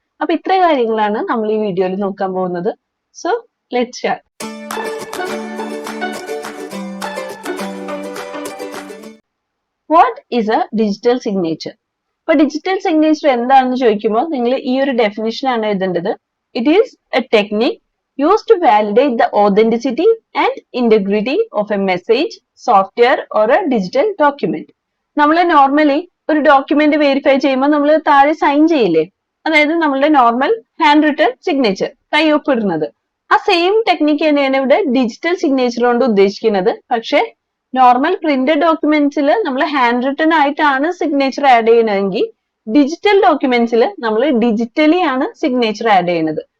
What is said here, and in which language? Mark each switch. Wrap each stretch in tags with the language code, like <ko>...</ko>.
<ml>അപ്പൊ ഇത്ര കാര്യങ്ങളാണ് നമ്മൾ ഈ വീഡിയോയിൽ നോക്കാൻ പോകുന്നത്.</ml> <en>So let's start. What is a digital signature?</en> <ml>അപ്പൊ ഡിജിറ്റൽ സിഗ്നേച്ചർ എന്താണെന്ന് ചോദിക്കുമ്പോൾ നിങ്ങൾ ഈ ഒരു ഡെഫിനിഷൻ ആണ് എഴുതേണ്ടത്.</ml> <en>It is a technique used to validate the authenticity and integrity of a message, software or a digital document.</en> <ml>നമ്മൾ നോർമലി ഒരു ഡോക്യുമെന്റ് വെരിഫൈ ചെയ്യുമ്പോൾ നമ്മൾ താഴെ സൈൻ ചെയ്യില്ലേ, അതായത് നമ്മളുടെ നോർമൽ ഹാൻഡ് റിട്ടൺ സിഗ്നേച്ചർ, കൈയൊപ്പിടുന്നത്. ആ സെയിം ടെക്നിക്ക് തന്നെയാണ് ഇവിടെ ഡിജിറ്റൽ സിഗ്നേച്ചർ കൊണ്ട് ഉദ്ദേശിക്കുന്നത്. പക്ഷെ നോർമൽ പ്രിന്റഡ് ഡോക്യുമെന്റ്സിൽ നമ്മൾ ഹാൻഡ് റിട്ടൺ ആയിട്ടാണ് സിഗ്നേച്ചർ ആഡ് ചെയ്യുന്നതെങ്കിൽ ഡിജിറ്റൽ ഡോക്യുമെന്റ്സിൽ നമ്മൾ ഡിജിറ്റലി ആണ് സിഗ്നേച്ചർ ആഡ് ചെയ്യുന്നത്.</ml>